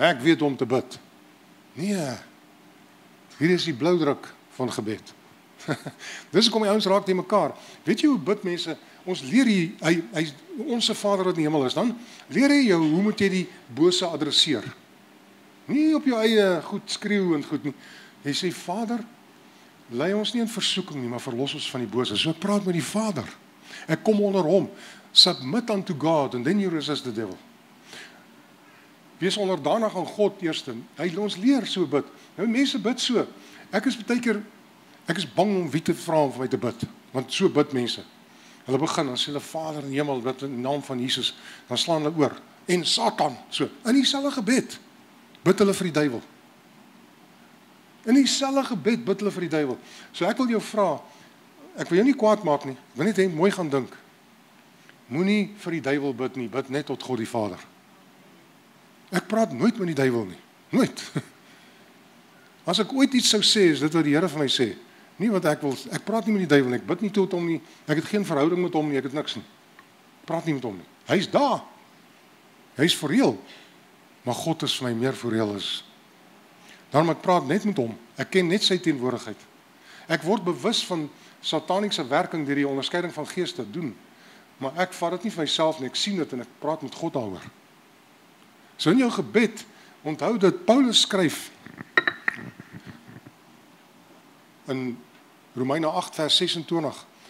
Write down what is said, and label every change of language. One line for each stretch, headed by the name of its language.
Afrikaans: Ek weet hoe om te bid. Nee. Hier is die bloudruk van gebed. Dis kom die ouens raak teen mekaar. Weet jy hoe bid mense? Ons leer hy Onse Vader wat in die hemel is, dan leer hy jou hoe moet jy die bose adresseer. Nie op jou eie goed skreeu en goed nie. Jy sê Vader, lei ons nie in versoeking nie, maar verlos ons van die bose. So ek praat met die Vader. Ek kom onder hom.
English: Submit unto God and then you resist the devil.
Afrikaans: Wees onderdanig aan God eers. Hy ons leer so bid. Nou mense bid so. Ek is bang om wie te vra om vir my te bid, want so bid mense. Hulle begin dan sê hulle Vader in die hemel bid in die naam van Jesus, dan slaan hulle oor. En Satan, so in dieselfde gebed bid hulle vir die duiwel. In dieselfde gebed bid hulle vir die duiwel. So ek wil jou vra, ek wil jou nie kwaad maak nie, ek wil net hê mooi gaan dink. Moenie vir die duiwel bid nie, bid net tot God die Vader. Ek praat nooit met die duiwel nie, nooit. As ek ooit iets sou sê, is dit wat die Here vir my sê. Nie wat ek wil, ek praat nie met die duiwel nie, ek bid nie tot hom nie, ek het geen verhouding met hom nie, ek het niks nie. Ek praat nie met hom nie. Hy's daar. Hy's vir reël. Maar God is vir my meer vir reël is. Daarom ek praat net met hom. Ek ken net sy teenwoordigheid. Ek word bewus van sataniese werking deur die onderskeiding van geeste doen. Maar ek vat dit nie vir myself nie, ek sien dit en ek praat met God daaroor. So in jou gebed, onthou dat Paulus skryf in Romeine 8 vers 26.